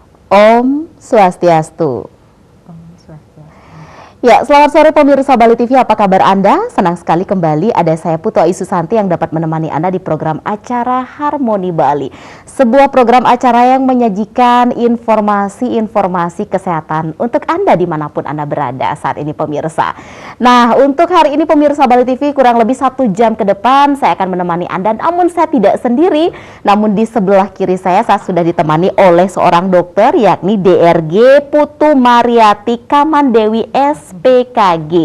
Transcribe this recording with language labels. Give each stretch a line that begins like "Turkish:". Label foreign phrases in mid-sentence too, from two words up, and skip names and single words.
Balinese: Om Swastiastu. Om Swastiastu.
Indonesian: Ya, selamat sore pemirsa Bali TV, apa kabar Anda? Senang sekali kembali ada saya Putu Ayu Susanti yang dapat menemani Anda di program acara Harmoni Bali. Sebuah program acara yang menyajikan informasi-informasi kesehatan untuk Anda dimanapun Anda berada saat ini pemirsa. Nah, untuk hari ini pemirsa Bali TV kurang lebih 1 jam ke depan saya akan menemani Anda, namun saya tidak sendiri, namun di sebelah kiri saya sudah ditemani oleh seorang dokter yakni DRG Putu Mariati Kamandewi SPKG.